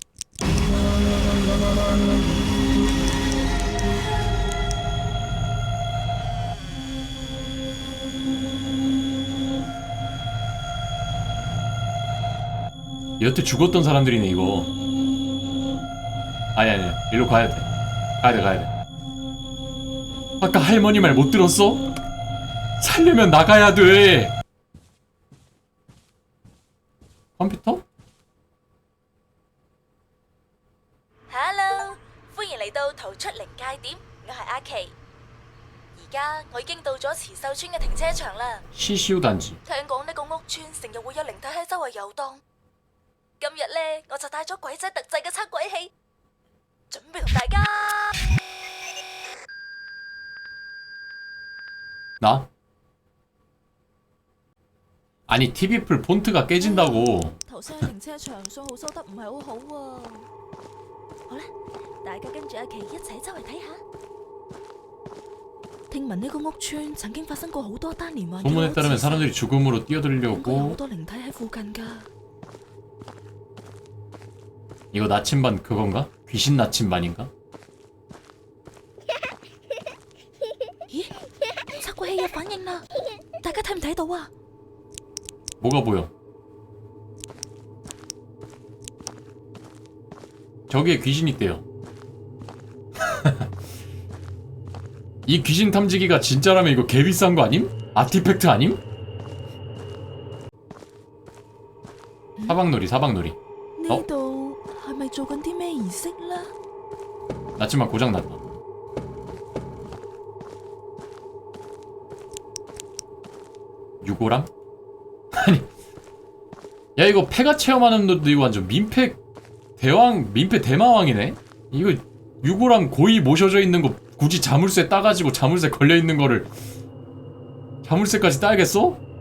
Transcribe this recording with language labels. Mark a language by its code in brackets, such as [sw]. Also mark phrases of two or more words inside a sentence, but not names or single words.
[ko] 여태 죽었던 사람들이네 이거. 아니 일로 가야 돼. 가야 돼. 아까 할머니 말 못 들었어? 살려면 나가야 돼. 컴퓨터? [yue] Hello， 歡迎嚟到逃出靈界點，我係阿琪。而家我已經到咗慈秀村嘅停車場啦。 [ko] 시시우 단지. [yue] 聽講呢個屋村成日會有靈體喺周圍遊蕩。今日呢，我就帶咗鬼仔特製嘅測鬼器，準備同大家。 [ko] 나? 아니 TV풀 폰트가 깨진다고. [yue] 頭先喺停車場信號收得唔係好好喎。好啦，大家跟住阿琪一齊周圍睇下。聽聞呢個屋村曾經發生過好多單連環。 [ko] 소문에 따르면 사람들이 죽음으로 [yue] 應該有好 [ko] 뛰어들려고. [yue] 多靈體喺附近㗎。 [ko] 이거 나침반 그건가? 귀신 나침반인가? [yue] 咦？測鬼器有反應啦！大家睇唔睇到啊？ [ko] 뭐가 보여? 저기에 귀신 있대요. 이 귀신 탐지기가 진짜라면 이거 개 비싼 거 아님? 아티팩트 아님? 사방놀이. [yue] 呢度係咪做緊啲咩儀式咧？ [ko] 나침반 고장났다. 유고랑? 아니, 야 이거 폐가 체험하는 놈도 이거 완전 민폐 대마왕이네. 이거 유고랑 고이 모셔져 있는 거 굳이 자물쇠 따가지고 자물쇠 걸려 있는 거를 자물쇠까지 따야겠어?